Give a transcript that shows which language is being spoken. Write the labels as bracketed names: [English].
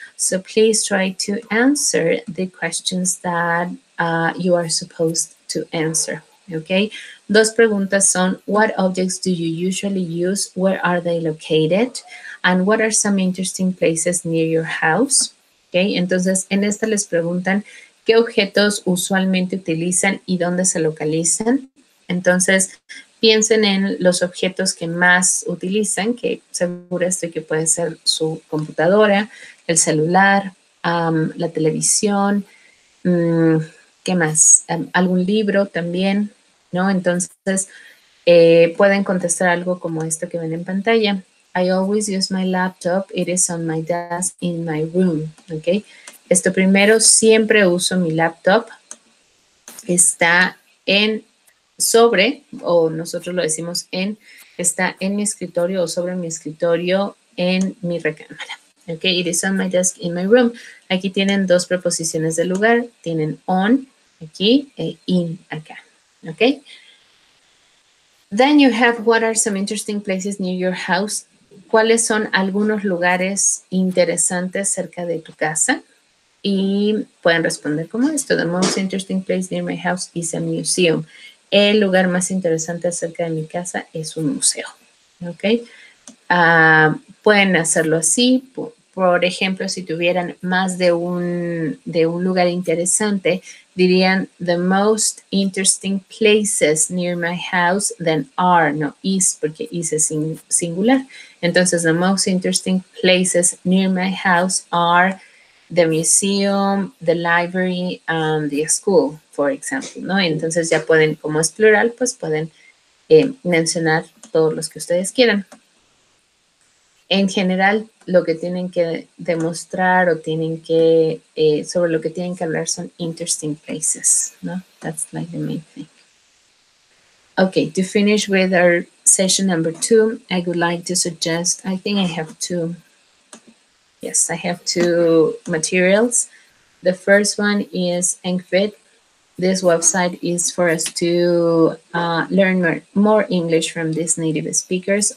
[English] So please try to answer the questions that you are supposed to answer, okay? [Spanish] Dos preguntas son, [English] what objects do you usually use? Where are they located? And what are some interesting places near your house? [Spanish] Okay, entonces en esta les preguntan qué objetos usualmente utilizan y dónde se localizan. Entonces, piensen en los objetos que más utilizan, que seguro estoy que puede ser su computadora, el celular, la televisión, ¿qué más? Algún libro también, ¿no? Entonces, pueden contestar algo como esto que ven en pantalla. [English] I always use my laptop. It is on my desk in my room, ¿ok? [Spanish] Esto primero, siempre uso mi laptop. Está sobre, o nosotros lo decimos está en mi escritorio o sobre mi escritorio en mi recámara. [English] Ok, it is on my desk in my room. [Spanish] Aquí tienen dos preposiciones de lugar. Tienen on aquí e in acá. Ok. [English] Then you have, what are some interesting places near your house? [Spanish] ¿Cuáles son algunos lugares interesantes cerca de tu casa? Y pueden responder como esto. [English] The most interesting place near my house is a museum. [Spanish] El lugar más interesante cerca de mi casa es un museo. ¿Ok? Pueden hacerlo así. Por ejemplo, si tuvieran más de un lugar interesante, dirían [English] the most interesting places near my house then are, [Spanish] no is, porque is es singular. [English] Entonces, the most interesting places near my house are the museum, the library, and the school, for example, ¿no? [Spanish] Entonces ya pueden, como es plural, pues pueden mencionar todos los que ustedes quieran. En general, lo que tienen que demostrar o tienen que, sobre lo que tienen que hablar son [English] interesting places, [Spanish] ¿no? [English] That's like the main thing. Okay, to finish with our session number 2, I would like to suggest, I think I have two. Yes, I have two materials. The first one is EngFit. This website is for us to learn more English from these native speakers.